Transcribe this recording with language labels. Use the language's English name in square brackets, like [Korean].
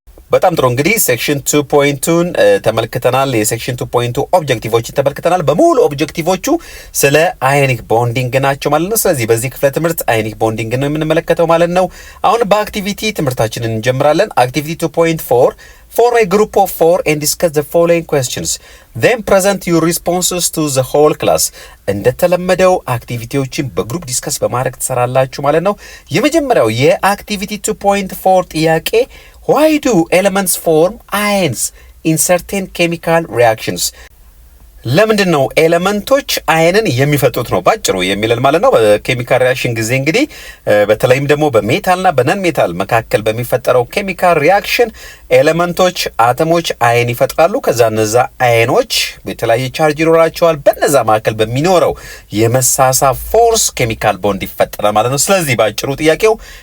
[Amharic] በጣም ጥሩ እንግዲህ ሴክሽን 2.2ን ተመልክተናል። የሴክሽን 2.2 ኦብጀክቲቮችን ተመልክተናል። በሙሉ ኦብጀክቲቮቹ ስለ አዮኒክ ቦንዲንግ ናቸው ማለት ነው። ስለዚህ በዚህ ክፍለ ትምህርት አዮኒክ ቦንዲንግ ነው የምንመለከተው ማለት ነው። አሁን በአክቲቪቲ ትምህርታችንን እንጀምራለን። አክቲቪቲ 2.4 [English] For a group of 4 and discuss the following questions. Then present your responses to the whole class. [Amharic] እንደተለመደው አክቲቪቲዎችን በግሩፕ ዲስከስ በማድረግ ትሰራላችሁ ማለት ነው። የመጀመሪያው የአክቲቪቲ 2.4 ጥያቄ [English] Why do elements form ions in certain chemical reactions? [Amharic] ለምንድነው ኤሌመንቶች አይንን የሚፈጥሩት ነው ባጭሩ የሚለን ማለት ነው። በኬሚካል ሪአክሽን ጊዜ እንግዲህ በተለይም ደግሞ በሜታልና በነን ሜታል መካከል በሚፈጠረው ኬሚካል ሪአክሽን ኤሌመንቶች አተሞች አይን ይፈጥራሉ። ከዛ እነዛ አይኖች የተለያየ ቻርጅ ይኖራቸዋል። በነዛ መካከል በሚኖረው የመሳሳብ ፎርስ ኬሚካል ቦንድ ይፈጠራል ማለት ነው። ስለዚህ ባጭሩ ጥያቄው